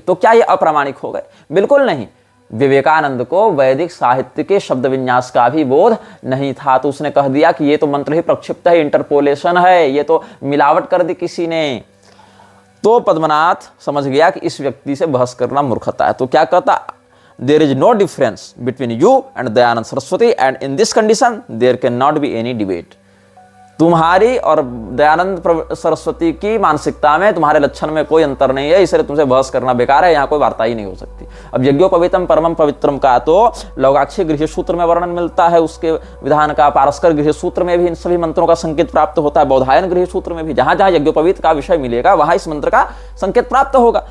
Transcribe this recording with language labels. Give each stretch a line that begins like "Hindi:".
Hindi: तो क्या ये अप्रामाणिक हो गए? बिल्कुल नहीं। विवेकानंद को वैदिक साहित्य के शब्द विन्यास का भी बोध नहीं था, तो उसने कह दिया कि ये तो मंत्र ही प्रक्षिप्त है, इंटरपोलेशन है, ये तो मिलावट कर दी किसी ने। तो पद्मनाथ समझ गया कि इस व्यक्ति से बहस करना मूर्खता है। तो क्या कहता?
English: There is no difference between you and Dayanand Saraswati, and in this condition there cannot be any debate.
Hindi: तुम्हारी और दयानंद सरस्वती की मानसिकता में, तुम्हारे लक्षण में कोई अंतर नहीं है, इसलिए तुमसे बहस करना बेकार है, यहाँ कोई वार्ता ही नहीं हो सकती। अब यज्ञोपवीतम परमम पवित्रम का तो लौगाक्षी गृह सूत्र में वर्णन मिलता है उसके विधान का, पारस्कर गृह सूत्र में भी इन सभी मंत्रों का संकेत प्राप्त होता है, बौधायन गृह सूत्र में भी, जहां जहां यज्ञोपवीत का विषय मिलेगा वहां इस मंत्र का संकेत प्राप्त होगा।